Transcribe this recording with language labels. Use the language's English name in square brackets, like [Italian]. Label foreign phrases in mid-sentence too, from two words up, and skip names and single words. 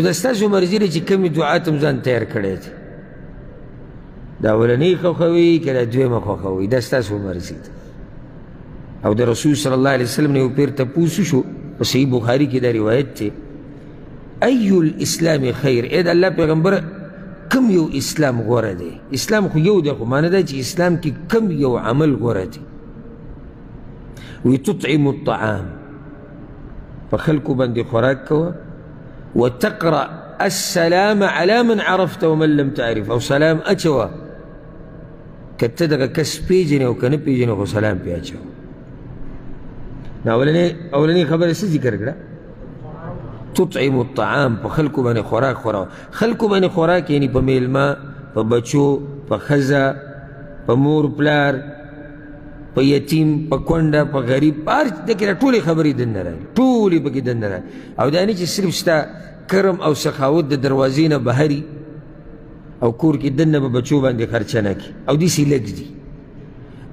[Pashto] د ستاسو مرضي دی چې کومې دعات هم ځان تیار کړی دی دا اولنۍ خوښوي که دا دویمه خوښوي دا ستاسو مرضي ده او د رسول [Arabic] صلی الله علیه وسلم [Pashto] نه یو پیر تپوس شو په صحیح بخاري کې دا روایت دی [Arabic] ای الاسلام خیر [Pashto] ای د الله پیغمبر کم یو اسلام غوره دی اسلام خو یو دی خو معنی دا چې اسلام کې کم یو عمل غوره دی [Arabic] وی تطعم الطعام [Pashto] په خلکو باندې خوراک کوه [Arabic] وتقرأ السلام على من عرفت ومن لم تعرف [Pashto] او سلام اچوه که ته دغه کس پیژنې او که نه پیژنې خو سلام پې اچوه نو اولنۍ خبره څه ذکر کړه [Arabic] تطعم الطعام [Pashto] په خلکو باندې خوراک خوراوه خلکو باندې خوراک یعنی په میلمه په بچو په ښځه په مور پلار په یتیم په کونډه په غریب په هر دې کې ټولې خبرې دننه راځي ټولې پکې دننه راځي او دا نه چې صرف ستا کرم او سخاوت د دروازې نه بهري او کور کې دننه به بچو باندې خرچه نه کړي او داسې لږ دي